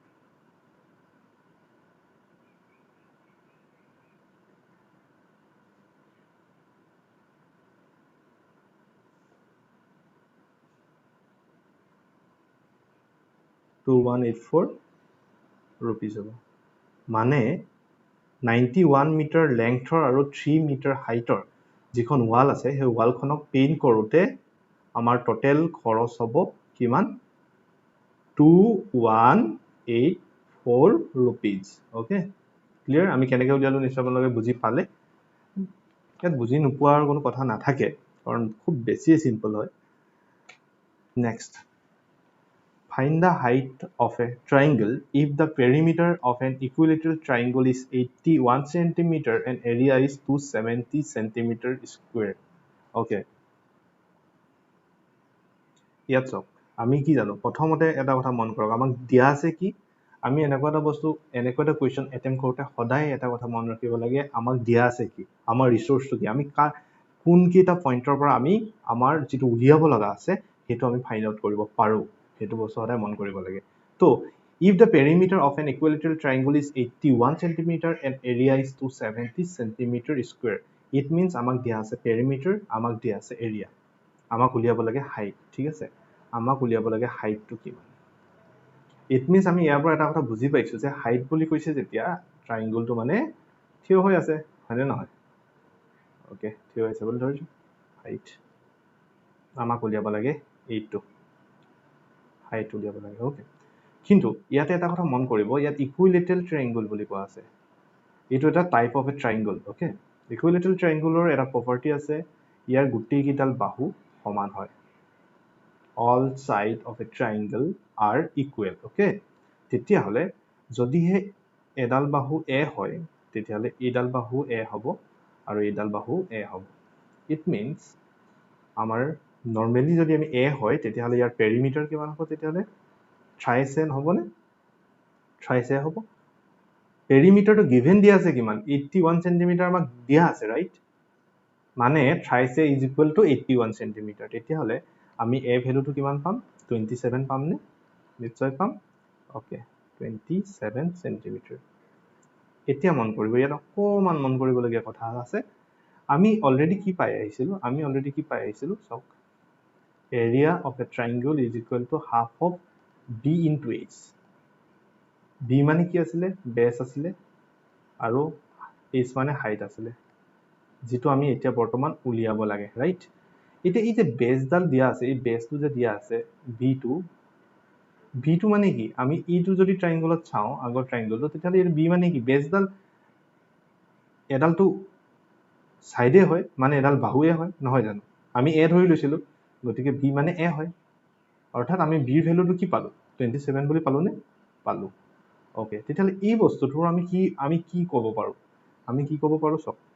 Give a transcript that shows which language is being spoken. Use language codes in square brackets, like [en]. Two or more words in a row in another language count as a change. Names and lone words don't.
[as] 2184 rupees হ'ব মানে 91 মিটাৰ লেংথৰ আৰু 3 মিটাৰ হাইটৰ যিখন ৱাল আছে সেই ৱালখনক পেইণ্ট কৰোঁতে আমাৰ টোটেল খৰচ হ'ব কিমান 2184 rupees [en] okay clear [as] আমি কেনেকৈ উলিয়ালো নিশ্চয় আপোনালোকে বুজি পালে ইয়াত বুজি নোপোৱাৰ কোনো কথা নাথাকে কাৰণ খুব বেছিয়ে চিম্পল হয় নেক্সট [en] Find the height of a triangle if the perimeter of an equilateral triangle is 81 centimeter and area is 270 centimeter square. Okay. [as] ইয়াত চাওক আমি কি জানো প্ৰথমতে এটা কথা মন কৰক আমাক দিয়া আছে কি আমি এনেকুৱা এটা বস্তু এনেকুৱা এটা [en] question attempt [as] কৰোঁতে সদায় এটা কথা মন ৰাখিব লাগে আমাক দিয়া আছে কি আমাৰ ৰিচোৰ্চটো কি আমি কোনকেইটা পইণ্টৰ পৰা আমি আমাৰ যিটো উলিয়াব লগা আছে সেইটো আমি [en] find out [as] কৰিব পাৰোঁ সেইটো বস্তু সদায় মন কৰিব লাগে তো [en] if the perimeter of an equilateral triangle is 81 centimeter and area is 270 centimeter square it means [as] আমাক দিয়া আছে perimeter আমাক দিয়া আছে area আমাক উলিয়াব লাগে হাইট ঠিক আছে আমাক উলিয়াব লাগে হাইটটো কিমান [en] it means [as] আমি ইয়াৰ পৰা এটা কথা বুজি পাইছো যে হাইট বুলি কৈছে যেতিয়া ট্ৰায়াঙ্গলটো মানে থিয় হৈ আছে হয়নে নহয় ওকে থিয় হৈছে বুলি ধৰিছো হাইট আমাক উলিয়াব লাগে এইটো হাইট উলিয়াব লাগে ওকে কিন্তু ইয়াতে এটা কথা মন কৰিব ইয়াত [en] equilateral triangle [as] বুলি কোৱা আছে এইটো এটা [en] type of a triangle [as] ওকে [en] equilateral triangle [as] এটা প্ৰপাৰ্টি আছে ইয়াৰ গোটেই কেইডাল বাহু সমান হয় [en] all sides of a triangle are equal [as] okay তেতিয়াহ'লে যদিহে এডাল বাহু a হয় তেতিয়াহ'লে এইডাল বাহু a হ'ব আৰু এইডাল বাহু a হ'ব [en] it means [as] আমাৰ নৰ্মেলি যদি আমি a হয় তেতিয়াহ'লে ইয়াৰ পেৰিমিটাৰ কিমান হ'ব তেতিয়াহ'লে ট্ৰাইচেন হ'বনে ট্ৰাইচে হ'ব পেৰিমিটাৰটো গিভেন দিয়া আছে কিমান 81 সেন্টিমিটাৰ আমাক দিয়া আছে ৰাইট মানে ট্ৰাইচে [en] is equal to [as] 81 সেন্টিমিটাৰ তেতিয়াহ'লে আমি a ভ্যালুটো কিমান পাম 27 পাম নে নিশ্চয় পাম ওকে 27 সেন্টিমিটাৰ এতিয়া মন কৰিব ইয়াত অকমান মন কৰিবলগীয়া কথা আছে আমি অলৰেডি কি পাই আহিছিলো চাওক [en] area of a triangle is equal to half of b into h [as] b মানে কি আছিলে বেস আছিলে আৰু h মানে হাইট আছিলে যেটো আমি এতিয়া বৰ্তমান উলিয়াব লাগে ৰাইট এতিয়া এই যে বেসডাল দিয়া আছে এই বেসটো যে দিয়া আছে b2 মানে কি আমি এইটো যদি ট্ৰায়াঙ্গলত চাও আগৰ ট্ৰায়াঙ্গলটো তেতিয়াহ'লে এই b মানে কি বেসডাল এডালটো সাইডে হয় মানে এডাল বাহুৱে হয় নহয় জানো আমি a ধৰি লৈছিলো গতিকে b মানে a হয় অৰ্থাৎ আমি b ৰ ভ্যালুটো কি পালো 27 বুলি পালো নে পালো ওকে তেতিয়াহ'লে এই বস্তুটোৰ আমি কি ক'ব পাৰো সব